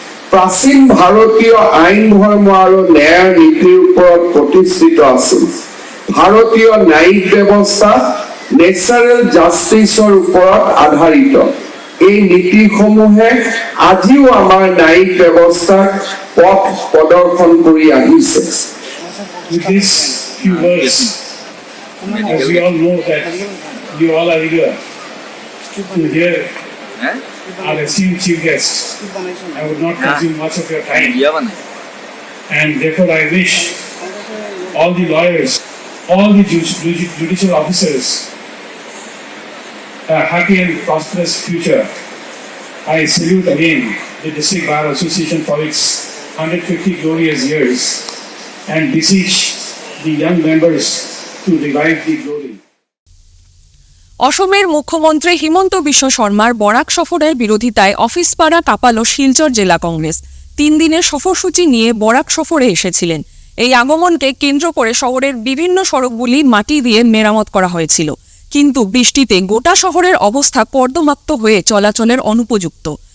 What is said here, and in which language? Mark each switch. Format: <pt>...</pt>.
<as>প্ৰাচীন ভাৰতীয় আইন ধৰ্ম আৰু ন্যায়ৰ নীতিৰ ওপৰত প্ৰতিষ্ঠিত আছিল ভাৰতীয় ন্যায়িক ব্যৱস্থা নেচাৰেল জাষ্টিছৰ ওপৰত আধাৰিত এই নীতিসমূহে আজিও আমাৰ ন্যায়িক ব্যৱস্থাক পথ প্ৰদৰ্শন কৰি আহিছে</as> <en>With these few words, as we all know that you all are eager to hear our esteemed chief guest, I would not consume much of your time. And therefore I wish all the lawyers, all the judicial officers a happy and prosperous future. I salute again the District Bar Association for its 150 glorious years and beseech the young members to revive the glory.</en> <bn>অসমের মুখ্যমন্ত্রী হিমন্ত বিশ্ব শর্মার বরাক সফরের বিরোধিতায় অফিসপাড়া কাঁপালো শিলচর জেলা কংগ্রেস 3 দিনের সফরসূচি নিয়ে বরাক সফরে এসেছিলেন এই আগমনকে কেন্দ্র করে শহরের বিভিন্ন সড়কগুলি মাটি দিয়ে মেরামত করা হয়েছিল কিন্তু বৃষ্টিতে গোটা শহরের অবস্থা কর্দমাক্ত হয়ে চলাচলের অনুপযুক্ত</bn>